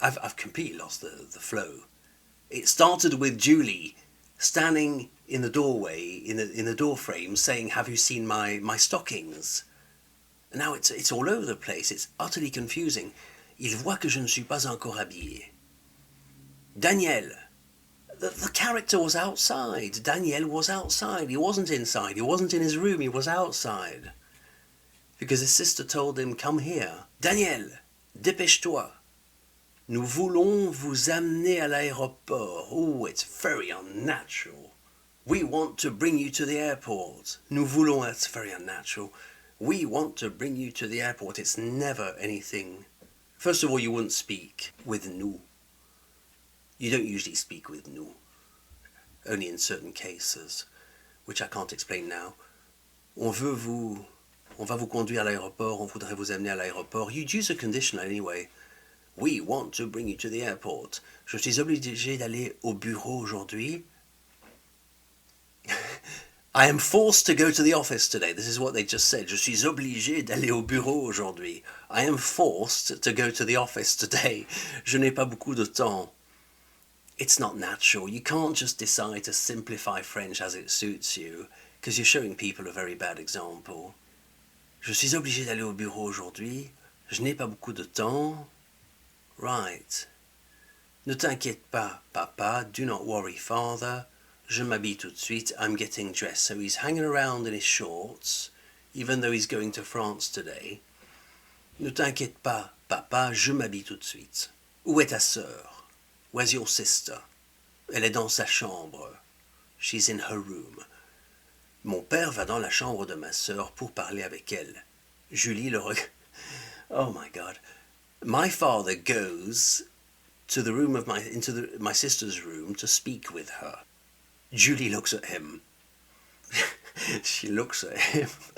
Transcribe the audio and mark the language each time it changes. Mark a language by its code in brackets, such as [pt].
[en] I've completely lost the flow. It started with Julie standing in the doorway, in the door frame, saying, have you seen my stockings? And now it's all over the place. It's utterly confusing. [fr] Il voit que je ne suis pas encore habillé. Daniel. [en] The character was outside. Daniel was outside. He wasn't inside. He wasn't in his room. He was outside. Because his sister told him, come here. [fr] Daniel, dépêche-toi. Nous voulons vous amener à l'aéroport. [en] Oh, it's very unnatural. We want to bring you to the airport. [fr] Nous voulons, [en] that's very unnatural. We want to bring you to the airport. It's never anything. First of all, you wouldn't speak with nous. You don't usually speak with nous. Only in certain cases. which I can't explain now. [fr] On va vous conduire à l'aéroport, on voudrait vous amener à l'aéroport. [en] You'd use a conditional anyway. We want to bring you to the airport. [fr] Je suis obligé d'aller au bureau aujourd'hui. [en] I am forced to go to the office today. This is what they just said. [fr] Je suis obligé d'aller au bureau aujourd'hui. [en] I am forced to go to the office today. [fr] Je n'ai pas beaucoup de temps. [en] It's not natural. You can't just decide to simplify French as it suits you, because you're showing people a very bad example. [fr] Je suis obligé d'aller au bureau aujourd'hui. Je n'ai pas beaucoup de temps. Right. Ne t'inquiète pas, papa. [en] Do not worry, father. [fr] Je m'habille tout de suite. [en] I'm getting dressed. So he's hanging around in his shorts, even though he's going to France today. [fr] Ne t'inquiète pas, papa. Je m'habille tout de suite. Où est ta sœur? [en] Where's your sister? [fr] Elle est dans sa chambre. [en] She's in her room. [fr] Mon père va dans la chambre de ma sœur pour parler avec elle. Julie le regarde. [en] Oh my God. My father goes to the room of my sister's room to speak with her. Julie looks at him. She looks at him.